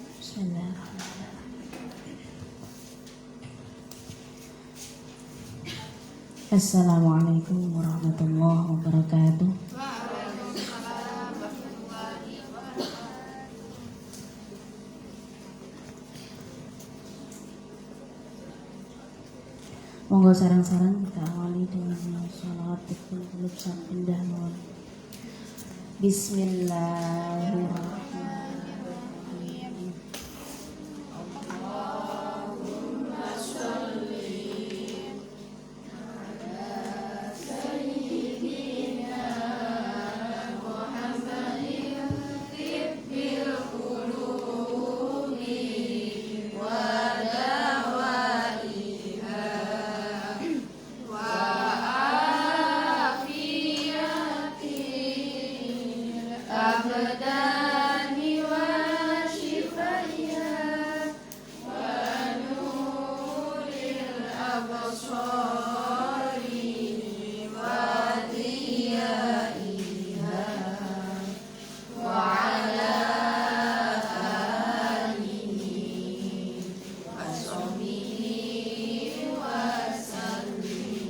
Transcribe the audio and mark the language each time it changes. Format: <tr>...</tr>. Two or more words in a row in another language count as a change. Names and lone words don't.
<ar>بسم الله الرحمن الرحيم السلام عليكم ورحمة الله وبركاته.</ar> <jv>Monggo sarang-sarang kita awali dengan sholawat</jv> <ar>طب القلوب</ar> <jv>sapindah mawon.</jv> <ar>Bismillahirrahmanirrahim. اللهم صل على سيدنا محمد طب القلوب والأبدان و شفائها ونور الأبصار وضيائها وعلى آله وصحبه وسلم.</ar>